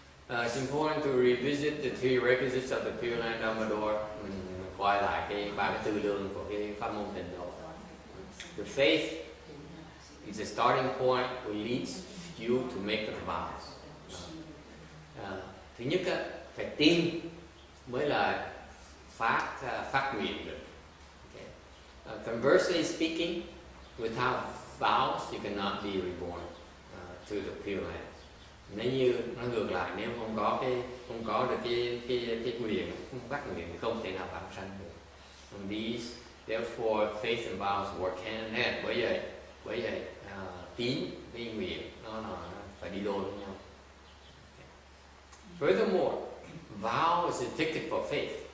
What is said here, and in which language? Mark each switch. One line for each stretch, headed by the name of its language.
English: It's important to revisit the three requisites of the Pure Land Dhammador.
Vietnamese: Mình quay lại ba cái tư lương của cái pháp môn tịnh độ.
English: The faith is a starting point which leads you to make the vows.
Vietnamese: Thứ nhất phải tin mới là phát nguyện được.
English: Okay. Conversely speaking, without vows you cannot be reborn to the Pure Land.
Vietnamese: Nếu như nó ngược lại, nếu không có được cái nguyện, không phát nguyện thì không thể nào vãng sanh được.
English: And therefore faith and vows work hand in hand.
Vietnamese: Bởi vậy tín với nguyện nó phải đi đôi với nhau.
English: Okay. Furthermore, vow is a ticket for faith.